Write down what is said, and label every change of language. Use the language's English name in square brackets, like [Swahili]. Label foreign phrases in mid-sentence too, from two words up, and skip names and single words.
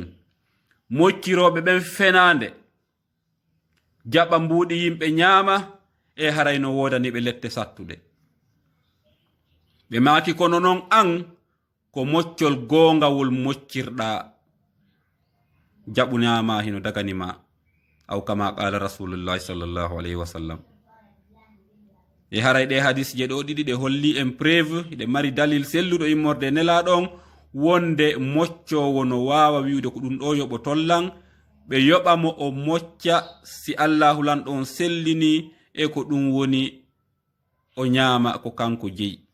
[Fula] Mocciroɓe ɓen fenande jaɓa mbuɗi yimɓe ñaama e harayno wodaniɓe lette sattude. Ɓe maaki kono noon an ko moccol gongawol moccirɗa jaɓu ñaama hino daganima. [Arabic] أو كما قال رسول الله صلى الله عليه وسلم. [Fula] E haray ɗe hadis je ɗo ɗiɗi ɗe holli en preuve ɗe mari dalil selluɗo immorde nelaɗon wonde moccowo no wawa wiwde ko ɗum ɗo yoɓo tollan. Ɓe yoɓamo o mocca si allahu lanɗon sellini e ko ɗum woni o ñaama ko kanko jeyi.